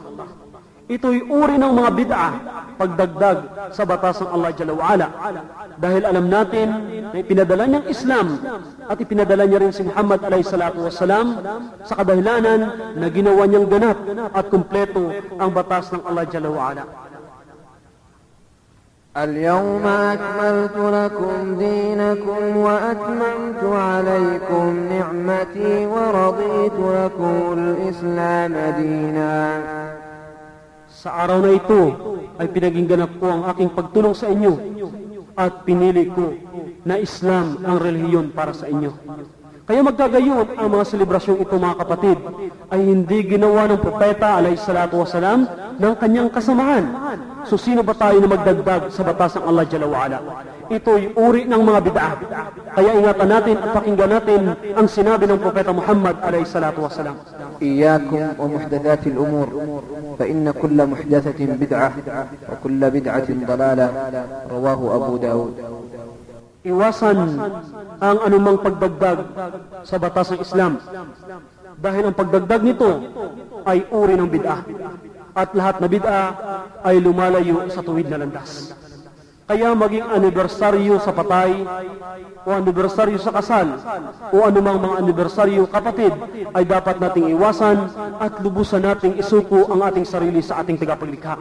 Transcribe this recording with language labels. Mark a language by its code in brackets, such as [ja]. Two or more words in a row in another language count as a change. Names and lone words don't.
[tl] Ito'y uri ng mga bid'ah, pagdagdag sa batas ng Allah [ar] جل وعلا. [tl] Dahil alam natin na ipinadala niyang Islam at ipinadala niya rin si Muhammad a.s. sa kadahilanan na ginawa niyang ganap at kumpleto ang batas ng Allah [ar] جل وعلا. اليوم أكملت لكم دينكم وأتممت عليكم نعمتي ورضيت لكم الإسلام دينا. [tl] Sa araw na ito ay pinagingganap ko ang aking pagtulong sa inyo at pinili ko na Islam ang relihiyon para sa inyo. Kaya magkagayon ang mga selebrasyong ito, mga kapatid, ay hindi ginawa ng Propeta a.s. ng kanyang kasamahan. So sino ba tayo na magdagdag sa batas ng Allah [ar] جل وعلا? [tl] Ito'y uri ng mga bid'ah. Kaya ingatan natin at pakinggan natin ang sinabi ng Propeta Muhammad a.s. [ar] إياكم ومحدثات الأمور فإن كل محدثة بدعة وكل بدعة ضلالة. رواه أبو داود. [tl] Iwasan ang anumang pagdagdag sa batas ng Islam dahil ang pagdagdag nito ay uri ng bid'ah at lahat na bid'ah ay lumalayo sa tuwid na landas. Kaya maging anibersaryo sa patay o anibersaryo sa kasal o anumang mga anibersaryo, kapatid, ay dapat nating iwasan at lubusan nating isuko ang ating sarili sa ating tagapaglikha.